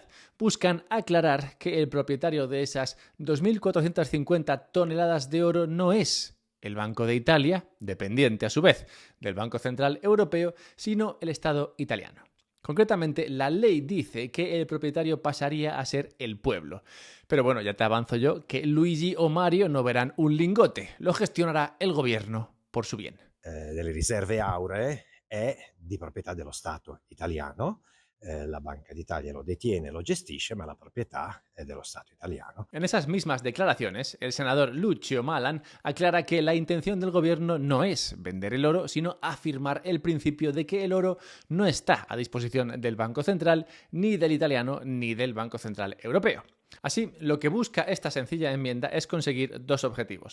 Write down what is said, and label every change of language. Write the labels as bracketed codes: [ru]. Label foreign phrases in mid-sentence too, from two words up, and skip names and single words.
[es] Buscan aclarar que el propietario de esas 2.450 toneladas de oro no es el Banco de Italia, dependiente a su vez del Banco Central Europeo, sino el Estado italiano. Concretamente, la ley dice que el propietario pasaría a ser el pueblo. Pero bueno, ya te avanzo yo que Luigi o Mario no verán un lingote, lo gestionará el gobierno por su bien. [it] Delle riserve auree è di proprietà dello Stato italiano. La Banca d'Italia lo detiene, lo gestisce, ma la proprietà è dello Stato italiano. [es] En esas mismas declaraciones, el senador Lucio Malan aclara que la intención del gobierno no es vender el oro, sino afirmar el principio de que el oro no está a disposición del Banco Central, ni del italiano, ni del Banco Central Europeo. Así, lo que busca esta sencilla enmienda es conseguir dos objetivos.